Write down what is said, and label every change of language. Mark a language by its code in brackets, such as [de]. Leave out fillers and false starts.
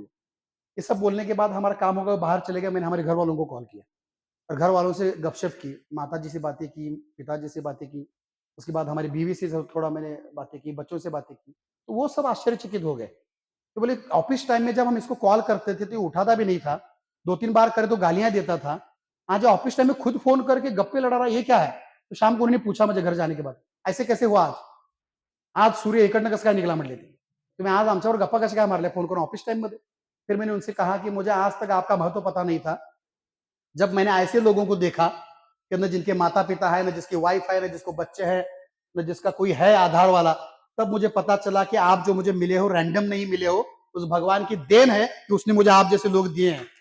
[hi] ये सब बोलने के बाद हमारा काम हो गया, बाहर चले गए। मैंने हमारे घर वालों को कॉल किया और घर वालों से गपशप की, माता जी से बातें की, पिताजी से बातें की, उसके बाद हमारी बीवी से थोड़ा मैंने बातें की, बच्चों से बातें की। तो वो सब आश्चर्यचकित हो गए। तो बोले ऑफिस टाइम में जब हम इसको कॉल करते थे तो ये उठाता भी नहीं था, 2-3 बार करे तो गालियां देता था। आज ऑफिस टाइम में खुद फोन करके गप्पे लड़ा रहा, ये क्या है? तो शाम को उन्होंने पूछा मुझे घर जाने के बाद, ऐसे कैसे हुआ आज? [mr] आज सूर्य इकडनं कसं काय निघाला म्हटले ते, तुम्ही आज आमच्यावर गप्पा कशा काय मारल्या फोन करून ऑफिस टाइम मध्ये? [hi] फिर मैंने उनसे कहा कि मुझे आज तक आपका महत्व पता नहीं था। जब मैंने ऐसे लोगों को देखा कि न जिनके माता पिता है, न जिसकी वाइफ है, न जिसको बच्चे हैं, न जिसका कोई है आधार वाला, तब मुझे पता चला कि आप जो मुझे मिले हो रैंडम नहीं मिले हो, उस भगवान की देन है कि उसने मुझे आप जैसे लोग दिए हैं।